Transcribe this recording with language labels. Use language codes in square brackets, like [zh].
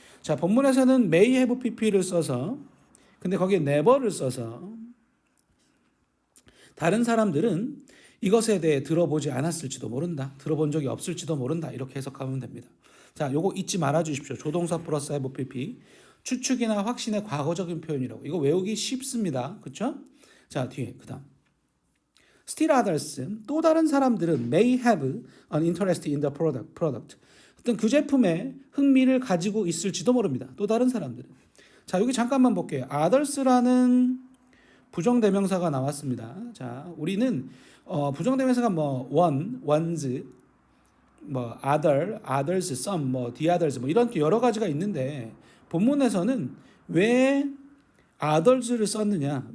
[ko] 자, 본문에서는 may have pp를 써서 근데 거기에 never를 써서 다른 사람들은 이것에 대해 들어보지 않았을지도 모른다. 들어본 적이 없을지도 모른다. 이렇게 해석하면 됩니다. 자, 요거 잊지 말아 주십시오. 조동사 플러스 have pp. 추측이나 확신의 과거적인 표현이라고. 이거 외우기 쉽습니다. 그렇죠? 자, 뒤에 그다음. [en] Still others, [ko] 또 다른 사람들은 [en] may have an interest in the product. [ko] 어떤 그 제품에 흥미를 가지고 있을지도 모릅니다. 또 다른 사람들은. 자, 여기 잠깐만 볼게요. others라는 부정대명사가 나왔습니다. 자, 우리는 부정대명사가 뭐 one, ones, 뭐 other, others, some, 뭐 the others 뭐 이런 여러 가지가 있는데 본문에서는 왜 others를 썼느냐?